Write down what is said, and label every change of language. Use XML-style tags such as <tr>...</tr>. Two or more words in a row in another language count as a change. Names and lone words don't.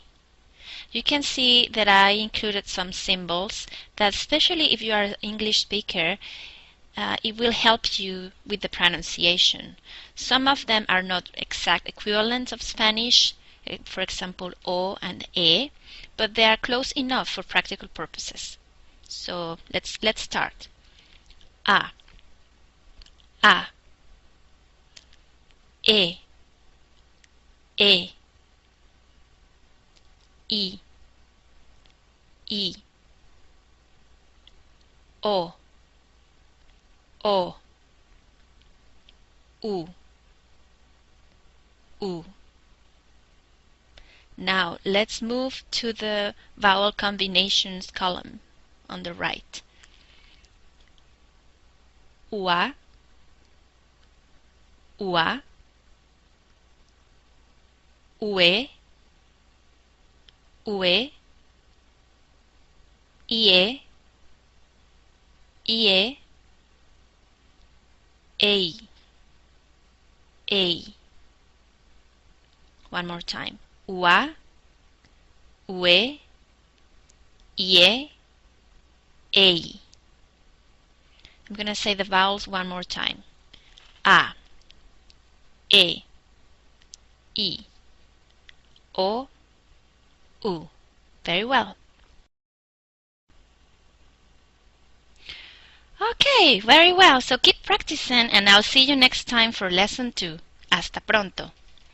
<en>You can see that I included some symbols that, especially if you are an English speaker, it will help you with the pronunciation. Some of them are not exact equivalents of Spanish, for example, O and E, but they are close enough for practical purposes. So let's start.</en> <es>A, A, E, E. I, I, O, O, U, U.</es> <en>Now let's move to the vowel combinations column on the right.</en> <es>Ua, ua, ue, ue, ie, ie, ei, ei.</es> <en>One more time.</en> <es>Ua, ue, ie, ei.</es> <en>I'm going to say the vowels one more time.</en> <es>A, E, I, O, U.</es> <en>Very well. Okay, very well. So keep practicing, and I'll see you next time for lesson 2.</en> <es>Hasta pronto.</es>